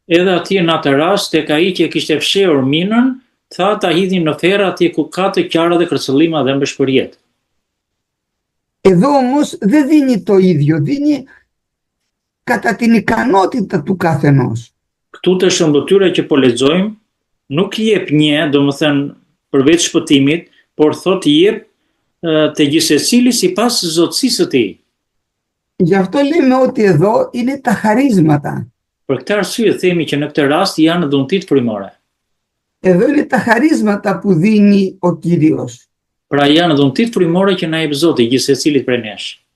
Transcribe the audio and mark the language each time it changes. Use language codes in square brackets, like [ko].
[sq] edhe atje në atë rast tek ai që kishte fshehur minën, tha ta hidhin në therr atje ku ka të qara dhe kërcëllima dhe mbëshpërjet. [el] Εδώ όμως δεν δίνει το ίδιο, δίνει κατά την ικανότητα του καθενός. [sq] Këtu të shëmbëtyra që po lexojmë, nuk i jep 1, domethënë përveç shpëtimit, por thot i jep të gjithsecili sipas zotësisë së tij. [el] Γι' αυτό λέμε ότι εδώ είναι τα χαρίσματα. [sq] Për këtë arsye themi që në këtë rast janë dhuntit frymore. [el] Εδώ είναι τα χαρίσματα που δίνει ο Κύριος. [sq] Pra janë dhuntit frymore që na jep Zoti gjithsecilit prej nesh.